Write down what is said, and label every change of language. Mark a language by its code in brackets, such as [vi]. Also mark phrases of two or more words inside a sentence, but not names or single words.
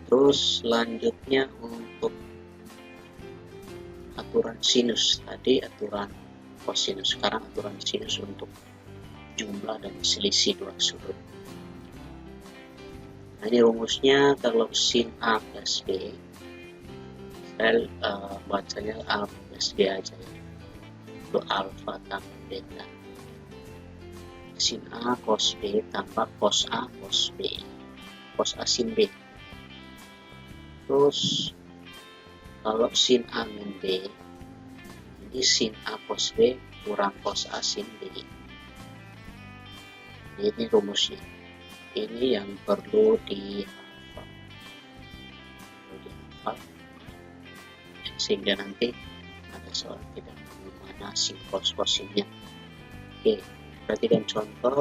[id] Terus selanjutnya untuk aturan sinus, tadi aturan kosinus, sekarang aturan sinus untuk jumlah dan selisih dua sudut. Nah, ini rumusnya kalau sin A plus B, saya bacanya A plus B aja ya, itu alfa tambah beta. Sin A cos B tambah cos A cos B, cos A sin B. Terus kalau sin A min B, jadi sin A cos B kurang cos A sin B. Ini rumusnya. Ini yang perlu dihafal, sehingga nanti ada soal tidak tahu mana sin cos cosinnya. Oke, perhatikan contoh.